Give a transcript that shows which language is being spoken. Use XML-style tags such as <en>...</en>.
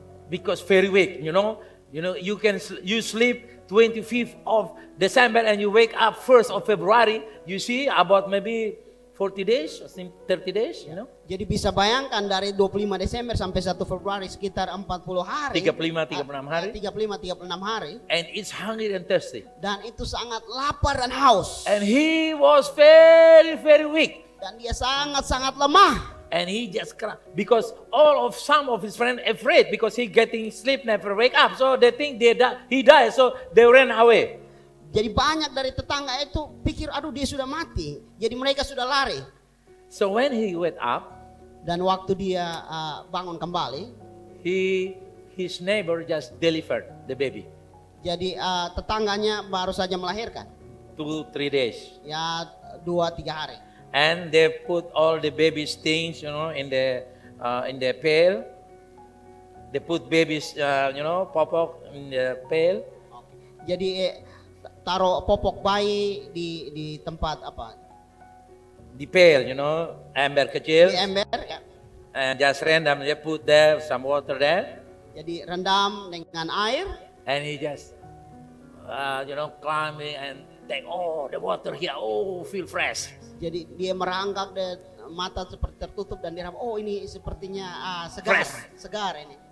<en>because very weak, you know, you sleep 25th of December and you wake up 1st of February, you see about maybe 40 days, 30 days, you know.</en> <id>Jadi bisa bayangkan dari 25 Desember sampai 1 Februari sekitar 40 hari. 35-36 hari. 35-36 hari.</id> <en>And it's hungry and thirsty.</en> <id>Dan itu sangat lapar dan haus.</id> <en>And he was very, very weak.</en> <id>Dan dia sangat-sangat lemah.</id> <en>And he just cried because some of his friends afraid because he getting sleep never wake up, so they think he died, so they ran away.</en> <id>Jadi banyak dari tetangga itu pikir aduh dia sudah mati, jadi mereka sudah lari.</id> <en>So when he wake up,</en> <id>dan waktu dia bangun kembali,</id> <en>his neighbor just delivered the baby.</en> <id>Jadi tetangganya baru saja melahirkan.</id> <en>2-3 days.</en> <id>Ya 2-3 hari.</id> <en>And they put all the baby things, you know, in the pail. They put babies, popok in the pail.</en> <id>Jadi taruh popok bayi di tempat apa? Di pail,</id> <en>you know,</en> <id>ember kecil. Di ember, ya.</id> <en>And just random, they put there some water there.</en> <id>Jadi rendam dengan air.</id> <en>And he just, climbing and take, the water here, feel fresh.</en> <id>Jadi dia merangkak dan mata seperti tertutup dan dia ini sepertinya segar ini.</id>